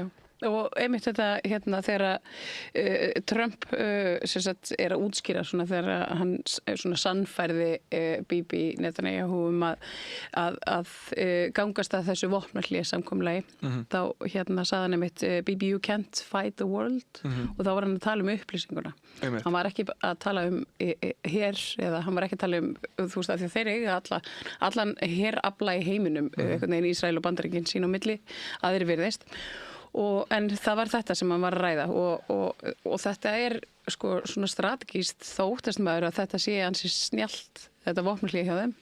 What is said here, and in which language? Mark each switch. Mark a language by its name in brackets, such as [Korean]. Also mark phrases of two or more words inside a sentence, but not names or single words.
[Icelandic] Og einmitt þetta þegar Trump er að útskýra svona þegar hann svona sannfærði Bibi Netanyahu að gangast að þessu vopnahlé samkomulagi þá sagði hann einmitt Bibi [English] you can't fight the world [Icelandic] og þá var hann að tala um upplýsinguna. Hann var ekki að tala um her eða hann var ekki að tala um þú veist að því þeir eiga allan herafla í heiminum einhvern veginn Ísrael og Bandaríkin sín á milli að þeir virðist. En það var þetta sem hann var að ræða og þetta er sko svona strategískt þá óttast maður að þetta sé ansi snjallt þetta vopnahlé hjá þeim.